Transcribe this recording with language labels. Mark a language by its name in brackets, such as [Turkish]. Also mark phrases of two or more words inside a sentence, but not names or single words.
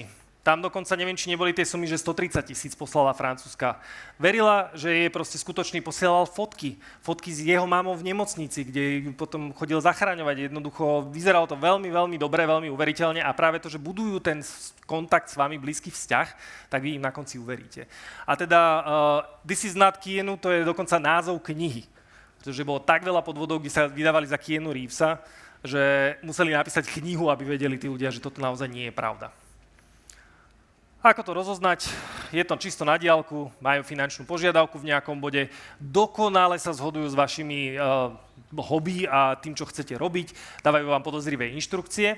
[Slovak] Tam dokonca neviem, či neboli tie sumy, že 130 000 poslala francúzska. Verila, že je proste skutočný, posielal fotky s jeho mamou v nemocnici, kde potom chodil zachraňovať. Jednoducho vyzeralo to veľmi, veľmi dobre, veľmi uveriteľne a práve to, že budujú ten kontakt s vami, blízky vzťah, tak vy im na konci uveríte. A teda This is not Keanu, to je dokonca názov knihy. Pretože bolo tak veľa podvodov, kde sa vydávali za Keanu Reevesa, že museli napísať knihu, aby vedeli tí ľudia, že toto naozaj nie je pravda. Ako to rozoznať? Je to čisto na diaľku, majú finančnú požiadavku v nejakom bode, dokonale sa zhodujú s vašimi hobby a tým, čo chcete robiť, dávajú vám podozrivé inštrukcie.